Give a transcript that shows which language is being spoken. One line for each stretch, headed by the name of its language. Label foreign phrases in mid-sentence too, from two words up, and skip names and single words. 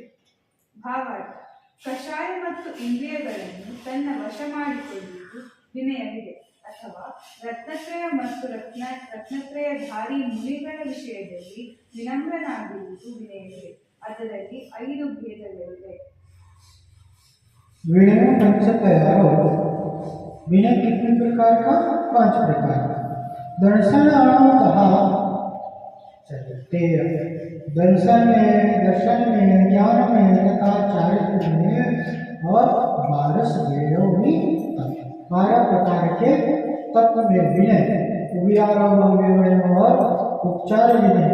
Kannada: ಭಾವಾರ್ಥ: ಕಷಾಯ ಮತ್ತು ಇಂದ್ರಿಯಗಳನ್ನು ತನ್ನ ವಶ ಮಾಡಿಕೊಳ್ಳುವುದು ವಿನಯವಿದೆ. ಅಥವಾ ರತ್ನತ್ರಯ ಮತ್ತು ರತ್ನತ್ರಯಧಾರಿ ಮುನಿಗಳ ವಿಷಯದಲ್ಲಿ ವಿನಮ್ರನಾಗಿರುವುದು ವಿನಯವಿದೆ. ಅದರಲ್ಲಿ 5 ಭೇದಗಳಿವೆ.
Hindi: विनय पंच तैयार हो गए। विनय कितने प्रकार का? 5 प्रकार का। दर्शन कहा दर्शन में, ज्ञान में तथा चारित्र में और 12 प्रकार के तत्व में विनय, विनय और उपचार विनय।